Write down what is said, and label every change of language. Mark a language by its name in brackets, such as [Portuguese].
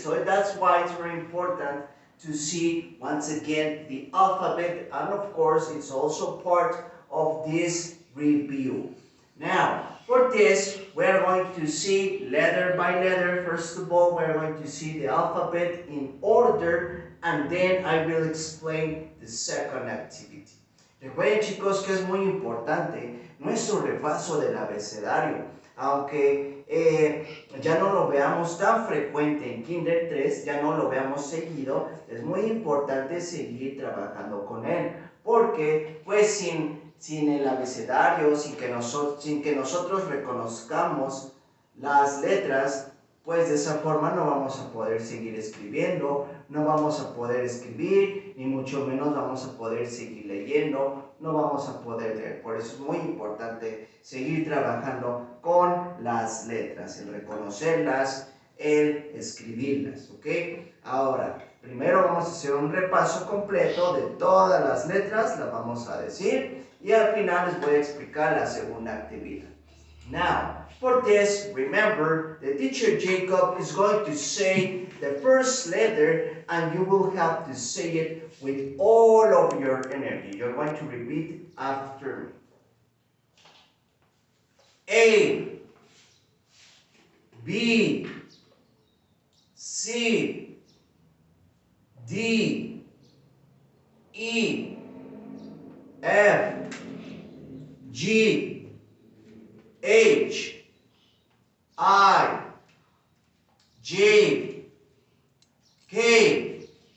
[English] So that's why it's very important to see once again the alphabet, and of course it's also part of this review. Now, for this, we're going to see letter by letter. First of all, we're going to see the alphabet in order, and then I will explain the second activity. [Spanish] Recuerden, chicos, que es muy importante nuestro repaso del abecedario. Aunque ya no lo veamos tan frecuente en Kinder 3, ya no lo veamos seguido, es muy importante seguir trabajando con él. Porque, pues, sin el abecedario, sin que nosotros reconozcamos las letras, pues de esa forma no vamos a poder seguir escribiendo, no vamos a poder escribir, ni mucho menos vamos a poder seguir leyendo, no vamos a poder leer. Por eso es muy importante seguir trabajando con las letras, el reconocerlas, el escribirlas, ¿ok? Ahora, primero vamos a hacer un repaso completo de todas las letras, las vamos a decir, y al final les voy a explicar la segunda actividad. [English] Now, for this, remember, the teacher Jacob is going to say the first letter and you will have to say it with all of your energy. You're going to repeat after me. A, B, C, D, E, F, G, H, I, J, K,